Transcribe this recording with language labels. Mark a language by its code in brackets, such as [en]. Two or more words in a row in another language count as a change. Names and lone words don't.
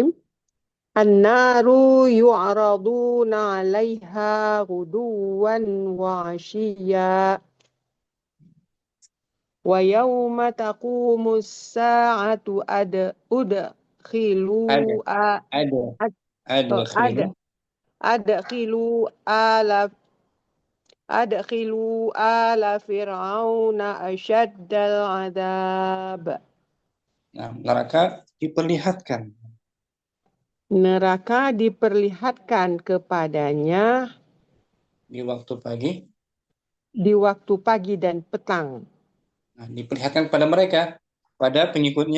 [ar] النار يعرضون عليها غدوا وعشيا ويوم تقوم الساعة أدخلوا [id] Ada, ada, ada ada [ar] khilu. أدخلوا آل أدخلوا آل فرعون أشد العذاب. [id] Nah, neraka diperlihatkan Neraka diperlihatkan kepadanya di waktu pagi. di waktu pagi dan petang. Nah, diperlihatkan pada mereka, pada pengikutnya